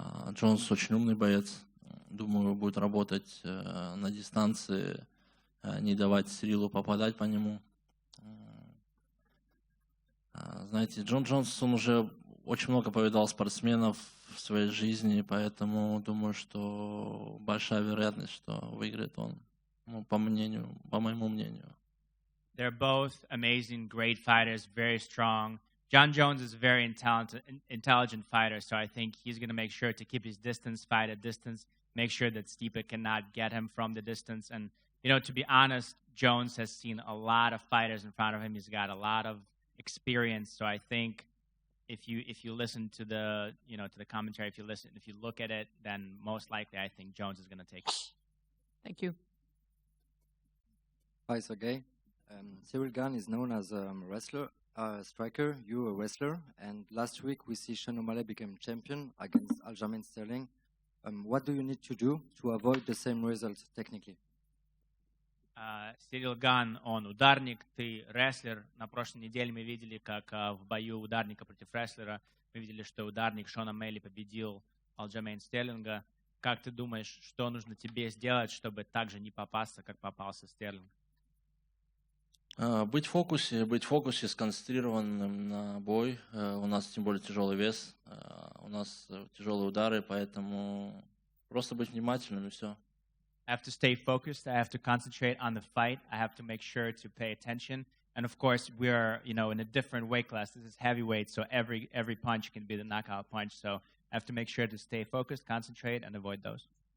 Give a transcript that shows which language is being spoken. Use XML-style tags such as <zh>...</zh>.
<ru>Джонс очень умный боец. Думаю, будет работать на дистанции, не давать Цирилу попадать по нему. Знаете, Джон Джонс, он уже очень много повидал спортсменов в своей жизни, поэтому думаю, что большая вероятность, что выиграет он, по моему мнению.</ru> <en>They're both amazing, great fighters, very strong. Jon Jones is a very intelligent fighter, so I think he's going to make sure to keep his distance, fight at distance, make sure that Stipe cannot get him from the distance. And, you know, to be honest, Jones has seen a lot of fighters in front of him. He's got a lot of experience, so I think if you listen to the commentary, if you look at it, then most likely I think Jones is going to take it. Thank you. Hi, Serghei. Ciryl Gane is known as a wrestler, striker. You're a wrestler, and last week we see Sean O'Malley became champion against Aljamain Sterling. What do you need to do to avoid the same results technically?</en> <ru>Ciryl Gane, он ударник, ты рестлер. На прошлой неделе мы видели, как в бою ударника против рестлера, мы видели, что ударник Шона Мелли победил Алджамейн Стерлинга. Как ты думаешь, что нужно тебе сделать, чтобы так же не попасться, как попался Стерлинг? Быть в фокусе, сконцентрированным на бой. У нас тем более тяжелый вес, у нас тяжелые удары, поэтому просто быть внимательным и все.</ru> <en>I have to stay focused. I have to concentrate on the fight. I have to make sure to pay attention. And of course, we are, in a different weight class. This is heavyweight, so every punch can be the knockout punch. So I have to make sure to stay focused, concentrate, and avoid those.</en>